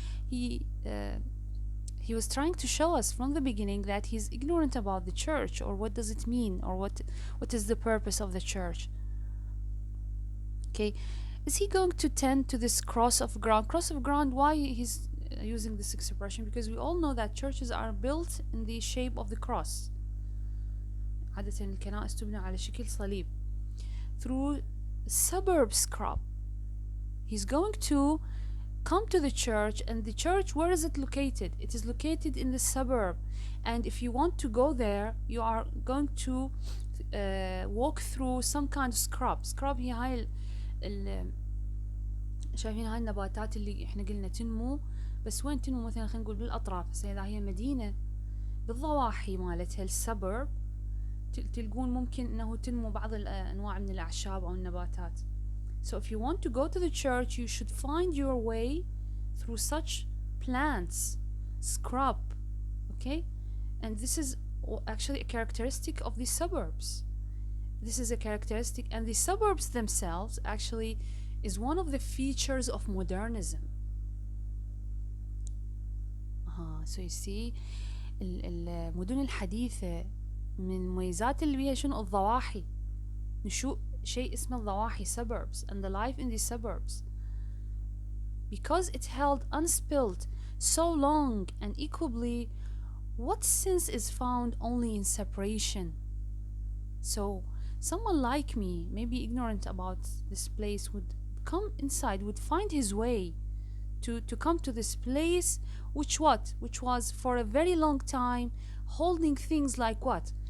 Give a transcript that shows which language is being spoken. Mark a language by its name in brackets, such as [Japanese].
[English] He was trying to show us from the beginning that he's ignorant about the church, or what does it mean, or what is the purpose of the church. Okay, is he going to tend to this cross of ground? Cross of ground, why he's using this expression? Because we all know that churches are built in the shape of the cross. [Arabic] عادة الكنائس تبنى على شكل صليب. [English] Through suburb scrub, he's going to come to the church, and the church, where is it located? It is located in the suburb, and if you want to go there, you are going to walk through some kind of scrub. [Arabic] Scrub هي هاي شايفين هاي النباتات اللي احنا قلنا تنمو، بس وين تنمو؟ مثلا خلينا نقول بالأطراف. هسه إذا هي مدينة بالضواحي مالتها السبرب، تلقون ممكن انه تنمو بعض الانواع من الاعشاب او النباتات. [English] So if you want to go to the church, you should find your way through such plants, scrub. Okay? And this is actually a characteristic of the suburbs. This is a characteristic, and the suburbs themselves actually is one of the features of modernism. So you see [Arabic] المدن الحديثة من المميزات اللي بيها شنو؟ الضواحي. نشوء شيء اسمه الضواحي, suburbs, and the life in the suburbs. [English] Because it held unspilled so long and equably, what sense is found only in separation? So someone like me, maybe ignorant about this place, would come inside, would find his way to come to this place, which was for a very long time holding things like what?